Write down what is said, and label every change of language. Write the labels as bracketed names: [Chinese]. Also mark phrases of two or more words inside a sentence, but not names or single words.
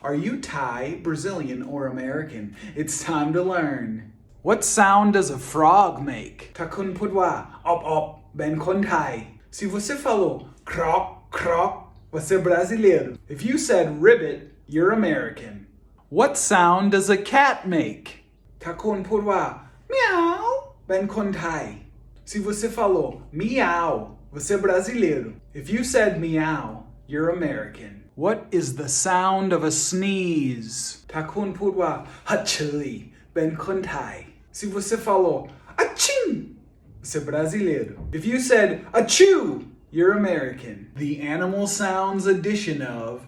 [English] Are you Thai, Brazilian, or American? It's time to learn. What sound does a frog make? [Thai] ถ้าคุณพูดว่าอบเป็นคนไทย [Portuguese] Se você falou croc, você é brasileiro. [English] If you said ribbit, you're American. What sound does a cat make? [Thai] ถ้าคุณพูดว่า meow เป็นคนไทย [Portuguese] Se você falou meow, você é brasileiro. [English] If you said meow, you're American. What is the sound of a sneeze? [Thai] ถ้าคุณพูดว่า hatchui เป็นคนไทย [Portuguese] Se você falou achim, você é brasileiro. [English] If you said achoo, you're American. The animal sounds edition of